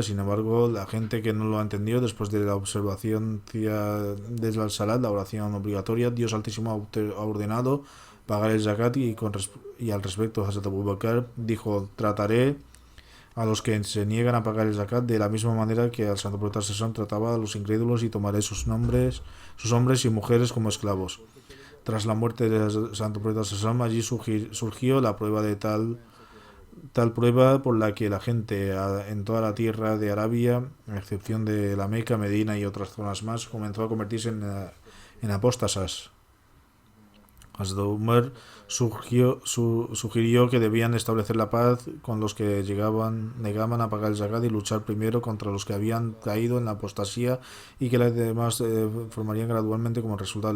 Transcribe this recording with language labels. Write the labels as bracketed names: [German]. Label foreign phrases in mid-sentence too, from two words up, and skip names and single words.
[Spanish] Sin embargo, la gente que no lo ha entendido, después de la observación de la salat, la oración obligatoria, Dios Altísimo ha ordenado pagar el zakat y al respecto, Hazrat Abu Bakr dijo: trataré a los que se niegan a pagar el zakat de la misma manera que al santo profeta [Arabic] صلى الله عليه وسلم [Spanish] trataba a los incrédulos, y tomaré sus hombres y mujeres como esclavos. Tras la muerte del santo profeta [Arabic] صلى الله عليه وسلم, [Spanish] allí surgió la prueba de tal prueba por la que la gente en toda la tierra de Arabia, a excepción de la Meca, Medina y otras zonas más, comenzó a convertirse en apóstatas. Hazrat Umar sugirió que debían establecer la paz con los que negaban a pagar el zakat y luchar primero contra los que habían caído en la apostasía y que las demás formarían gradualmente como resultado.